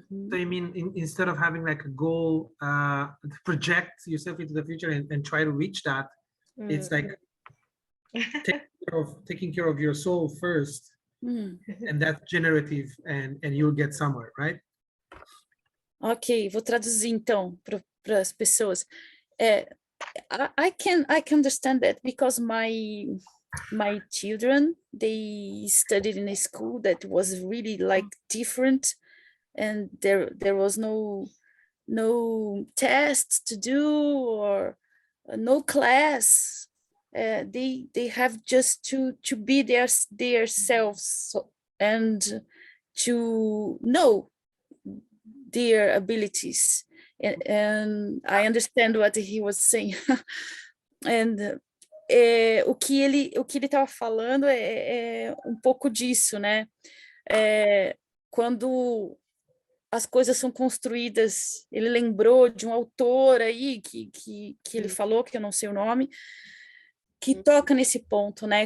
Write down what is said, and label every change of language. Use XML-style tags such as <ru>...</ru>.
<en>So you mean instead of having like a goal to project yourself into the future and try to reach that, it's like taking care of your soul first, and that's generative, and you'll get somewhere, right?</en> <pt>Ok, vou traduzir então para as pessoas.</pt> <en>I can understand that because my children, they studied in a school that was really like different, and there was no tests to do or no class. They have just to be their selves and to know their abilities, and I understand what he was saying. And</en> <pt>o que ele estava falando é um pouco disso, né? Quando as coisas são construídas, ele lembrou de um autor aí que ele falou, que eu não sei o nome, que toca nesse ponto, né?</pt>